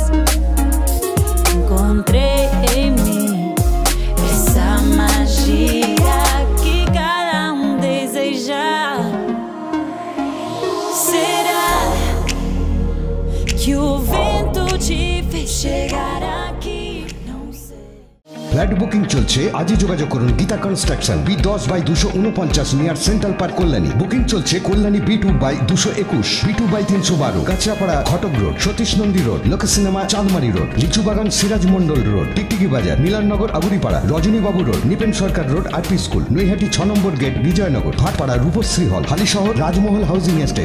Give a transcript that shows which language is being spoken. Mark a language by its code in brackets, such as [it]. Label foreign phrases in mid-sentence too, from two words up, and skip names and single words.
[pt] Encontrei em mim essa magia que cada deseja. Será que o vento te fez chegar aqui? Não sei. [bn] ফ্ল্যাট বুকিং চলছে, আজই যোগাযোগ করুন গীতা কনস্ট্রাকশন, B10/249 নিয়ার সেন্ট্রাল পার্ক, কল্যাণী। বুকিং চলছে কল্যাণী B2/221, B2/312, কাঁচরাপাড়া ঘটক রোড, সতীশ নন্দী রোড, লোক সিনেমা চাঁদমারি রোড, লিচুবাগান সিরাজ মন্ডল রোড, টিকটিকি বাজার, মিলননগর আগুরিপাড়া, রজনীবাবু রোড, নিপেন সরকার রোড, RP স্কুল, নৈহাটি 6 নম্বর গেট, বিজয়নগর, ভাটপাড়া রূপশ্রী হল, হালিশহর রাজমহল হাউজিং এস্টেট।